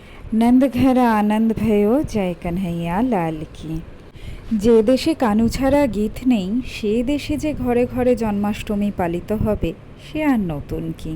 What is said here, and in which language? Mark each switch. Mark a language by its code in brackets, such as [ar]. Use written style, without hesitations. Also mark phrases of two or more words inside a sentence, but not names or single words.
[hi] नंद घर आनंद भयो जय कन्हैया लाल की। [bn] যে দেশে কানু ছাড়া গীত নেই সে দেশে যে ঘরে ঘরে জন্মাষ্টমী পালিত হবে সে আর নতুন কি।